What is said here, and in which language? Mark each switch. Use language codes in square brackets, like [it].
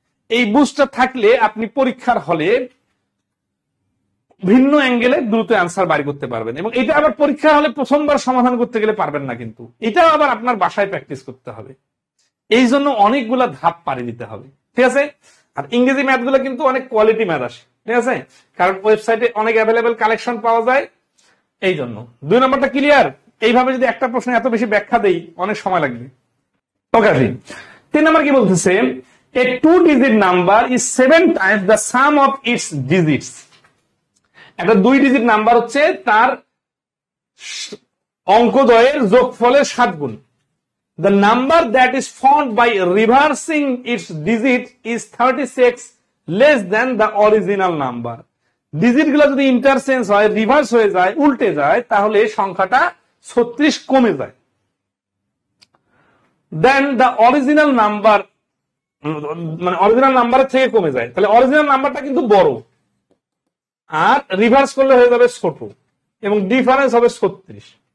[bn] এই বুঝটা থাকলে আপনি পরীক্ষার হলে ভিন্ন অ্যাঙ্গেলে দ্রুত অ্যান্সার বাড়ি করতে পারবেন, এবং এটা আবার পরীক্ষা হলে প্রথমবার সমাধান করতে গেলে পারবেন না, কিন্তু এটাও আবার আপনার বাসায় প্র্যাকটিস করতে হবে। এই জন্য অনেকগুলা ধাপ পাড়ি দিতে হবে। ঠিক আছে, আর ইংরেজি ম্যাথ গুলো কিন্তু অনেক কোয়ালিটি ম্যাথ আসে। ঠিক আছে, কারণ ওয়েবসাইটে অনেক অ্যাভেলেবেল কালেকশন পাওয়া যায়। এই জন্য 2 নম্বরটা ক্লিয়ার। এইভাবে যদি একটা প্রশ্ন এত বেশি ব্যাখ্যা দেই অনেক সময় লাগবে। ওকে, 3 নম্বর কি বলতেছে, [en] a 2-digit number is 7 times the sum of its digits। [bn] একটা 2 ডিজিট নাম্বার হচ্ছে তার অঙ্কদ্বয়ের যোগফলের 7 গুণ। [en] The number that is found by reversing its digit is 36 less than the original number। [bn] Digit গুলো যদি ইন্টারচেঞ্জ হয়, রিভার্স হয়ে যায়, উল্টে যায়, তাহলে সংখ্যাটা 36 কমে যায়। [en] then the original number, [bn] মানে অরিজিনাল নাম্বারের থেকে কমে যায়, তাহলে অরিজিনাল নাম্বারটা কিন্তু বড়, আর রিভার্স করলে হয়ে যাবে ছোট, এবং ডিফারেন্স হবে 36।